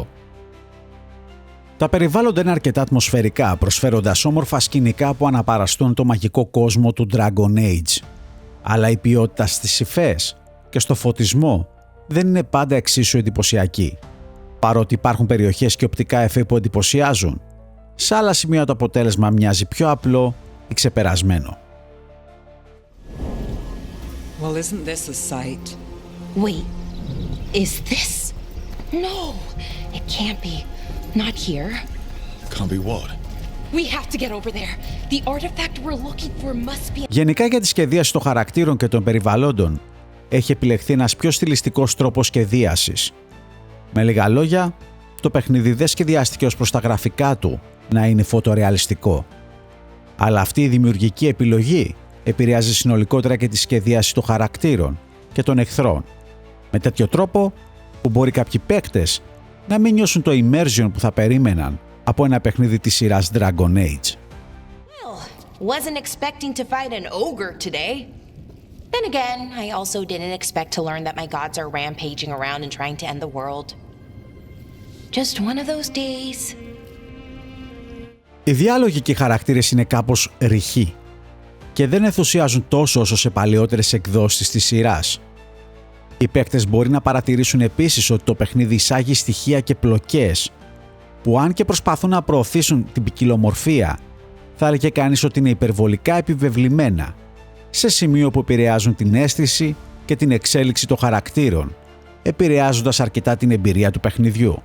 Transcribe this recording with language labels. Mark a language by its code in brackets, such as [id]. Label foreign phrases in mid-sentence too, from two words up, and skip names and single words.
[el] Τα περιβάλλοντα είναι αρκετά ατμοσφαιρικά, προσφέροντας όμορφα σκηνικά που αναπαραστούν το μαγικό κόσμο του Dragon Age. Αλλά η ποιότητα στις υφές και στο φωτισμό δεν είναι πάντα εξίσου εντυπωσιακή. Παρότι υπάρχουν περιοχές και οπτικά εφέ που εντυπωσιάζουν, σε άλλα σημεία το αποτέλεσμα μοιάζει πιο απλό ή ξεπερασμένο. [en] Well, isn't this a sight? Wait, is this? No, it can't be. Not here. Can't be what? We have to get over there. The artifact we're looking for must be... [el] Γενικά για τη σχεδίαση των χαρακτήρων και των περιβαλλόντων έχει επιλεχθεί ένας πιο στιλιστικός τρόπος σχεδίασης. Με λίγα λόγια, το παιχνίδι δεν σχεδιάστηκε ως προς τα γραφικά του να είναι φωτορεαλιστικό. Αλλά αυτή η δημιουργική επιλογή επηρεάζει συνολικότερα και τη σχεδίαση των χαρακτήρων και των εχθρών, με τέτοιο τρόπο που μπορεί κάποιοι παίκτες να μην νιώσουν το immersion που θα περίμεναν από ένα παιχνίδι της σειράς Dragon Age. [en] Well, wasn't expecting to fight an ogre today. Then again, I also didn't expect to learn that my gods are rampaging around and trying to end the world. Just one of those days. [el] Οι διάλογοι και οι χαρακτήρες είναι κάπως ρηχοί και δεν ενθουσιάζουν τόσο όσο σε παλαιότερες εκδόσεις της σειράς. Οι παίκτες μπορεί να παρατηρήσουν επίσης ότι το παιχνίδι εισάγει στοιχεία και πλοκές που αν και προσπαθούν να προωθήσουν την ποικιλομορφία, θα έλεγε κανείς ότι είναι υπερβολικά επιβεβλημένα, σε σημείο που επηρεάζουν την αίσθηση και την εξέλιξη των χαρακτήρων, επηρεάζοντας αρκετά την εμπειρία του παιχνιδιού.